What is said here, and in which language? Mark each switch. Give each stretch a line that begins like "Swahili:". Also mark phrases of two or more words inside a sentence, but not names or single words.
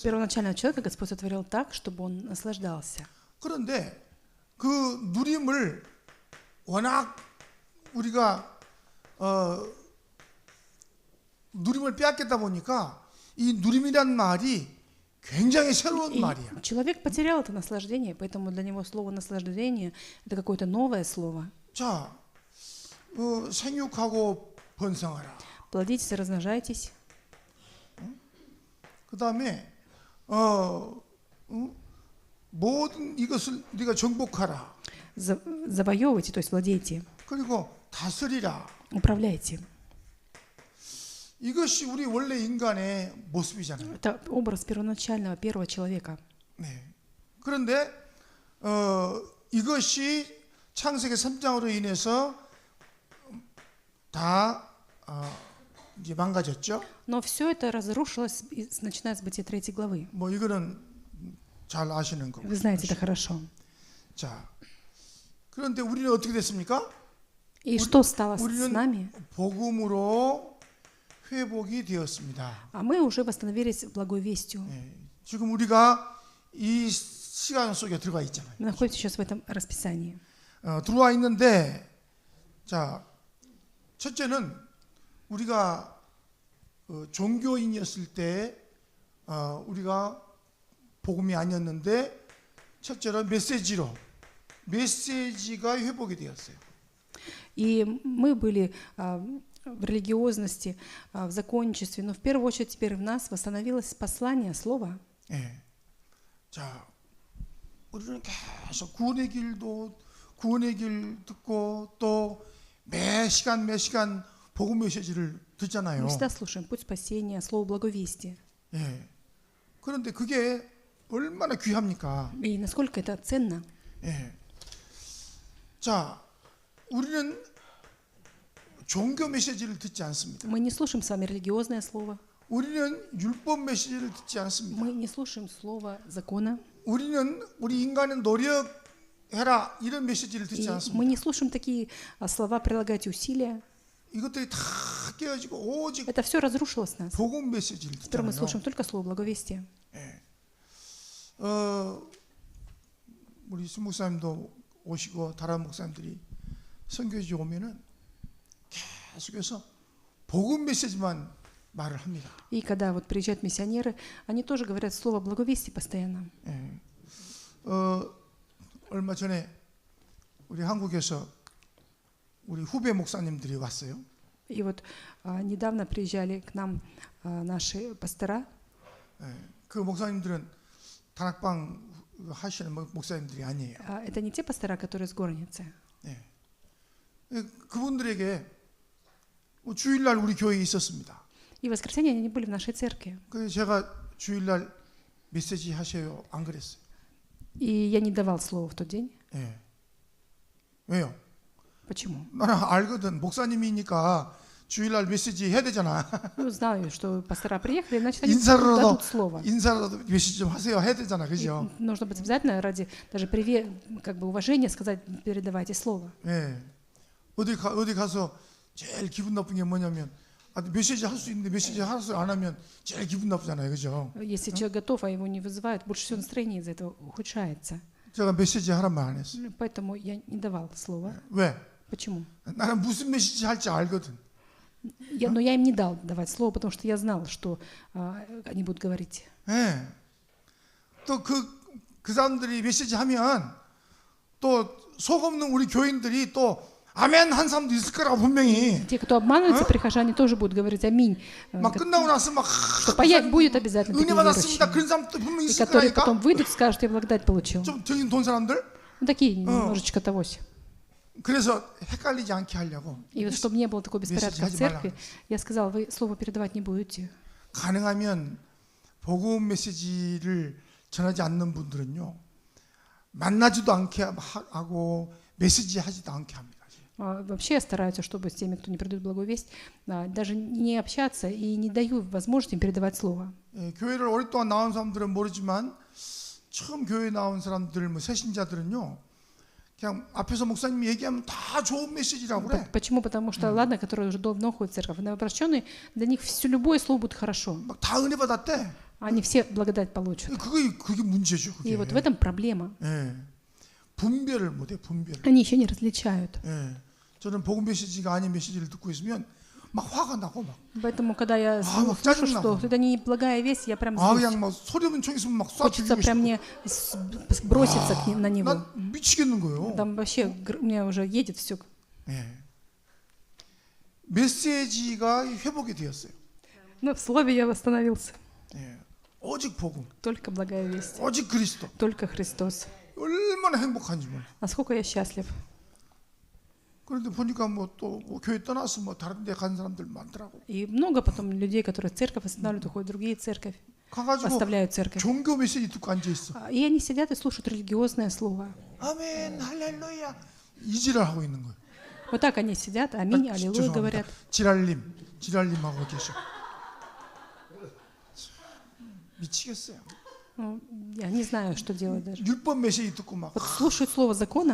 Russian: Первоначального человека Господь сотворил так, чтобы он наслаждался.
Korean: 그런데 그 누림을 워낙 우리가 누림을 빼앗겼다 보니까 이 누림이란 말이 굉장히 새로운 말이야.
Russian: Человек потерял это наслаждение, поэтому для него слово наслаждение — это какое-то новое слово.
Korean: 자, 생육하고 번성하라.
Russian: Плодитесь и размножайтесь.
Korean: 그 다음에 모든 이것을 네가 정복하라.
Russian: Завоевывайте, то есть владейте.
Korean: 그리고 다스리라.
Russian: Управляйте.
Korean: 이것이 우리 원래 인간의 모습이잖아요.
Russian: Это образ первоначального первого человека.
Korean: 네. 그런데 이것이 창세기 3장으로 인해서 다 이제 망가졌죠.
Russian: Но все это разрушилось, начиная с Бытия 3 главы.
Korean: 뭐 이거는 잘 아시는 거고.
Russian: Вы знаете это хорошо.
Korean: 자, 그런데 우리는 어떻게 됐습니까?
Russian: И что стало с
Korean: 우리는
Russian: нами?
Korean: 복음으로 회복이 되었습니다.
Russian: А мы уже восстановились благой вестью.
Korean: 네. 지금 우리가 이 시간 속에 들어가 있잖아요.
Russian: Мы находимся сейчас в этом расписании.
Korean: 들어와 있는데, 자, 첫째는 우리가 종교인이었을 때 우리가 복음이 아니었는데 첫째로 메시지가 회복이 되었어요.
Russian: И мы были в религиозности, в законничестве, но в первую очередь теперь в нас восстановилось послание, слово.
Korean: 예. 자, 우리는 계속 구원의 길 듣고 또 매 시간 복음 메시지를 듣잖아요.
Russian: Мы всегда слушаем путь спасения, слово благовестия.
Korean: 예. 그런데 그게 얼마나 귀합니까?
Russian: И насколько это ценно.
Korean: 예. 자, 우리는 종교 메시지를 듣지 않습니다.
Russian: Мы не слушаем с вами религиозное слово.
Korean: 우리는 율법 메시지를 듣지 않습니다.
Russian: Мы не слушаем слово закона.
Korean: 우리 인간은 노력해라 이런 메시지를
Russian: И
Korean: 듣지
Russian: мы
Korean: 않습니다.
Russian: не слушаем такие слова «прилагайте усилия».
Korean: 이것들이 다 깨어지고 오직
Russian: Это все разрушилось в нас.
Korean: 복음 메시지를
Russian: Теперь мы
Korean: 듣잖아요.
Russian: слушаем только слово благовестия.
Korean: 우리 수 목사님도 오시고 다른 목사님들이 선교지 오면은 계속해서 복음 메시지만 말을 합니다.
Russian: И когда вот приезжают миссионеры, они тоже говорят слово благовестия постоянно.
Korean: 예. 얼마 전에 우리 한국에서 우리 후배 목사님들이 왔어요.
Russian: И вот недавно приезжали к нам наши пастора.
Korean: 예. 그 목사님들은 다락방 하시는 목사님들이 아니에요.
Russian: Это не те пастора, которые с горницы.
Korean: 예. 그분들에게 주일날 우리 교회에 있었습니다.
Russian: И в воскресенье они были в нашей церкви.
Korean: 그래서 제가 주일날 메시지 하셔요 안 그랬어요.
Russian: И я не давал слова в тот день.
Korean: 예. 왜요?
Russian: Почему?
Korean: 나는 알거든. 목사님이니까 주일날 메시지 해야 되잖아.
Russian: Ну, знаю, что пастора приехали, значит, они
Korean: 인사라도
Russian: дадут слово.
Korean: 메시지 좀 하세요. 해야 되잖아. 그죠?
Russian: И нужно быть обязательно ради даже как бы уважения сказать, передавайте слово.
Korean: 예. 어디 가서 제일 기분 나쁜 게 뭐냐면 메시지 할 수 있는데 메시지 안 하면 제일 기분 나쁘잖아요. 그죠?
Russian: Если человек готов, а его не вызывают, больше всего настроение из-за этого ухудшается.
Korean: 제가 메시지 하란 말 안 했어요.
Russian: Поэтому я не давал слова.
Korean: 왜?
Russian: Почему?
Korean: 나는 무슨 메시지 할지 알거든.
Russian: Но я им не дал давать слово, потому что я знал, что они будут говорить.
Korean: 예. 또 그 사람들이 메시지 하면 또 속 없는 우리 교인들이 또 아멘 한 사람도 있을 거라고 분명히.
Russian: Те, кто обманывается, прихожане тоже будут говорить аминь.
Korean: 막 끝나고 나서 막
Russian: Что будет обязательно
Korean: 은혜
Russian: такие
Korean: 받았습니다.
Russian: верующие.
Korean: 그런 사람도 분명히
Russian: И
Korean: 있을
Russian: которые
Korean: 거니까.
Russian: потом выйдут и скажут, я благодать получил.
Korean: 좀 정신 돈 사람들.
Russian: Ну, такие немножечко тогось.
Korean: 그래서 헷갈리지 않게 하려고.
Russian: И вот чтобы не было такого беспорядка в
Korean: 하지
Russian: церкви,
Korean: 말라.
Russian: я сказал, вы слово передавать не будете.
Korean: 가능하면 복음 메시지를 전하지 않는 분들은요. 만나지도 않게 하고 메시지 하지도 않게 합니다.
Russian: Вообще стараются, чтобы с теми, кто не передает благую весть, даже не общаться и не даю возможности им передавать слово.
Korean: 예, 교회를 오랫동안 나온 사람들은 모르지만 처음 교회 나온 사람들, 새신자들은요, 그냥 앞에서 목사님이 얘기하면 다 좋은 메시지라고 그래.
Russian: Почему? Потому что, ладно, которые уже давно ходят в церковь, новообращенные, для них все любое слово будет хорошо.
Korean: 막 다 은혜 받았대.
Russian: Они все благодать получат.
Korean: 그게 문제죠. 그게.
Russian: И вот в этом проблема.
Korean: 예, 분별을 못해. 분별을.
Russian: Они еще не различают.
Korean: 예, 저는 복음 메시지가 아닌 메시지를 듣고 있으면 막 화가 나고 막.
Russian: Поэтому, когда я
Korean: 막
Russian: слышу,
Korean: 짜증나.
Russian: что это не благая весть, я прям
Korean: 그냥
Russian: злюсь.
Korean: 막 소리 없는 총 있으면 막 쏴
Russian: Хочется
Korean: 죽이고
Russian: прям
Korean: 싶어.
Russian: мне броситься на него.
Korean: 난 미치겠는 거예요.
Russian: Там вообще у меня уже едет все.
Korean: 예. 메시지가 회복이 되었어요.
Russian: Но в слове я восстановился.
Korean: 예. 오직 복음,
Russian: Только благая весть.
Korean: 오직 그리스도.
Russian: Только Христос.
Korean: 얼마나 행복한지 몰라.
Russian: Насколько я счастлив.
Korean: 그런데 보니까 또 교회 떠나서 다른 데 간 사람들 많더라고.
Russian: И много потом людей, которые церковь останавливают, уходят в другие церковь,
Korean: 가가지고
Russian: оставляют церковь.
Korean: 종교 메시지 듣고 앉아 있어.
Russian: И они сидят и слушают религиозное слово.
Korean: 아멘, 할렐루야. 이지랄 하고 있는 거예요.
Russian: Вот так они сидят, аминь, аллилуйя говорят.
Korean: 지랄님하고 계셔. 미치겠어요.
Russian: Ну, я не знаю, что делать даже.
Korean: 율법 메시지 듣고 막
Russian: Вот слушают слово закона